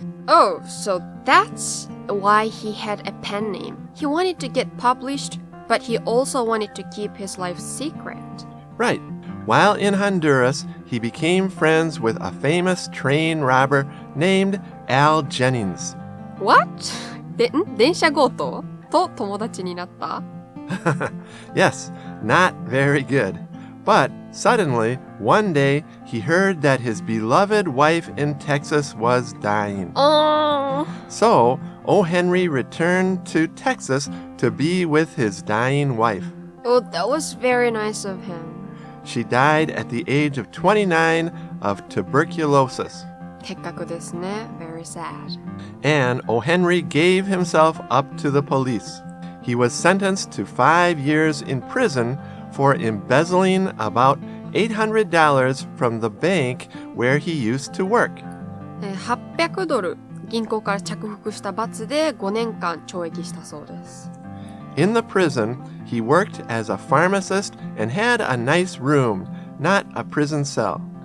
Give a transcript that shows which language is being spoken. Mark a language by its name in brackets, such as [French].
[English] Oh, so that's why he had a pen name. He wanted to get published, but he also wanted to keep his life secret. Right. While in Honduras, he became friends with a famous train robber named Al Jennings. What? [Japanese] 電車強盗と友達になった? [English] Yes, not very good. But suddenly, one day, he heard that his beloved wife in Texas was dying. Oh. So, O. Henry returned to Texas to be with his dying wife. Oh, that was very nice of him. She died at the age of 29 of tuberculosis. [Japanese] 結核ですね. [English] Very sad. And O. Henry gave himself up to the police. He was sentenced to 5 years in prison for embezzling about $800 from the bank where he used to work. [Japanese] 800ドル銀行から着服した罰で5年間懲役したそうです。 [English] In the prison, he worked as a pharmacist and had a nice room, not a prison cell.